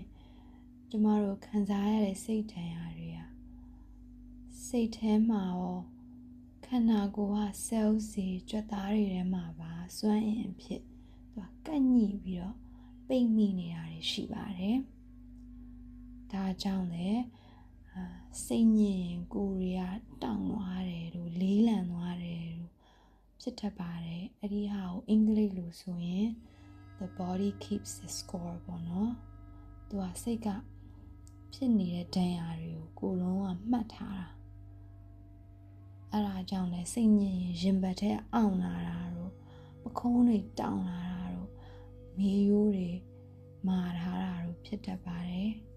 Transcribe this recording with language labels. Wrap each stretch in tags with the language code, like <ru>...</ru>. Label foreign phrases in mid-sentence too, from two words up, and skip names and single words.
<my>ကျမတို့ခံစားရတဲ့စိတ်ဒဏ်ရာတွေကစိတ်ထဲမှာရောခန္ဓာကိုယ်က cell စီကြွက်သားတွေထဲမှာပါစွမ်းအင်အဖြစ်သူ ကကန့်ညှိပြီးတော့ပိတ်မိနေတာတွေရှိပါတယ်ဒါကြောင့်လည်းစိတ်ညစ်ရင်ကိုယ်တွေကတောင့်သွား တယ်လို့လေးလံသွားတယ်လို့ဖြစ်တတ်ပါတယ်အဲ့ဒီဟာကိုအင်္ဂလိပ်လိုဆိုရင်</my> <en>the body keeps the score</en> <my>ပေါ့နော်သူကစိတ်ကဖြစ်နေတဲ့ဒဏ်ရာတွေကိုယ်လုံးကမှတ်ထားတာအဲ့ဒါကြောင့်လည်းစိတ်ညစ်ရင်ရင်ဘတ်ထဲအောင်လာတာတို့ပခုံးတွေတောင့်လာတာတို့မေးရိုးတွေမာထားတာတို့ဖြစ်တတ်ပါတယ်</my>